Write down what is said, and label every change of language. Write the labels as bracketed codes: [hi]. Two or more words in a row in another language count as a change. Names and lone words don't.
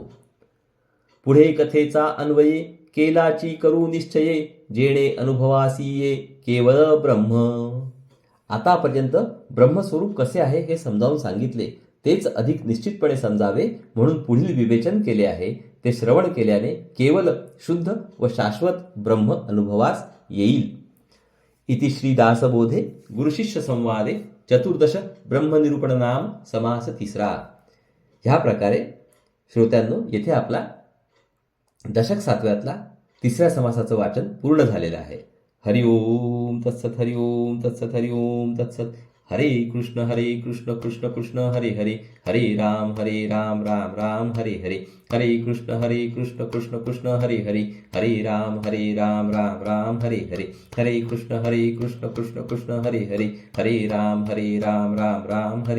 [mr] पुढे कथेचा अन्वये केलाची करू निश्चये जेणे अनुभवासी ये केवळ ब्रह्म. आतापर्यंत ब्रह्मस्वरूप कसे आहे हे समजावून सांगितले. तेच अधिक निश्चितपणे समजावे म्हणून पुढील विवेचन केले आहे. ते श्रवण केल्याने केवळ शुद्ध व शाश्वत ब्रह्म अनुभवास येईल. [sa] इति श्री दासबोधे गुरुशिष्य संवादे चतुर्दश ब्रह्मनिरूपण नाम [mr] समास तिसरा. ह्या प्रकारे श्रोत्यांनो येथे आपला दशक 7व्यातला तिसऱ्या समासाचं वाचन पूर्ण झालेलं आहे. [sa] हरिओम तत्सत हरिओम तत्सत हरिओम तत्सत. हरे कृष्ण कृष्ण कृष्ण हरे हरे, हरे राम राम राम हरे हरे, हरे कृष्ण कृष्ण कृष्ण हरे हरे, हरे राम राम हरे हरे, हरे कृष्ण कृष्ण कृष्ण हरे हरे, हरे राम राम हरे,